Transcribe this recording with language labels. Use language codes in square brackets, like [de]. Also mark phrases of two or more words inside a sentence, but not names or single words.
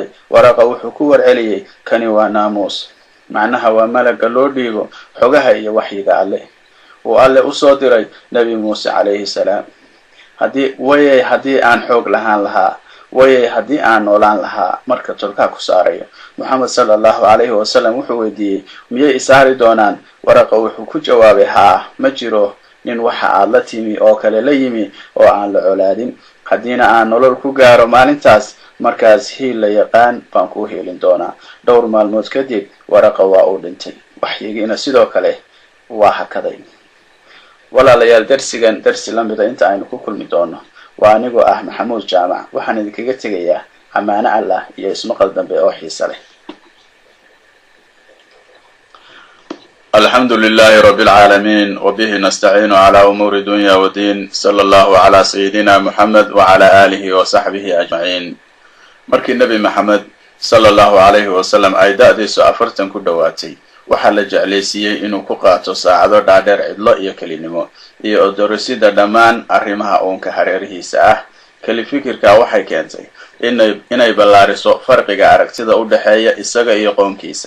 [so] Waraqa wuxuu ku warceliyay kani waa naamuus, macnaha waa malaga loo dhiibo xogaha iyo waxyiga alle oo alle u soo diray nabi Muuse [ar] عليه السلام. [so] haddii aan xoog lahaan lahaa haddii aan noolaan lahaa marka tolka ku saarayo. Muhammad [ar] صلى الله عليه وسلم [so] wuxuu weydiiyay miyay isaari doonaan? Waraqa wuxuu ku jawaabay haa, ma jiro nin waxa aad la timi oo kale la yimi oo aan la colaadin. haddiina aan nolol ku gaaro maalintaas markaas hiil la yaqaan baan ku helin doonaa. dhowr maalmood kadib Waraqa waa uu dhintay. waxyigiina sidoo kale waa hakaday. walaalayaal darsigan darsi la mid ah inta aynu ku kulmi doono waa anigoo ah Maxamuud Jaamac. waxaan idinkaga tegayaa amaano Allah iyo ismaqal dambe oo xiiso leh. [ar] الحمد لله رب العالمين وبه نستعين على أمور الدنيا والدين صلى الله على سيدنا محمد وعلى آله وصحبه أجمعين. [so] markii nabi Maxamed [ar] صلى الله عليه وسلم [so] ay daadiisu 40 ku dhawaatay waxa la jecleysiyay inuu ku qaato saacado dhaadheer cidlo iyo kelinimo iyo doorasida dhamaan arrimaha uunka hareerihiisa ah. kali fikirka waxay keentay inay ballaariso farqiga aragtida u dhaxeeya isaga iyo qoonkiisa.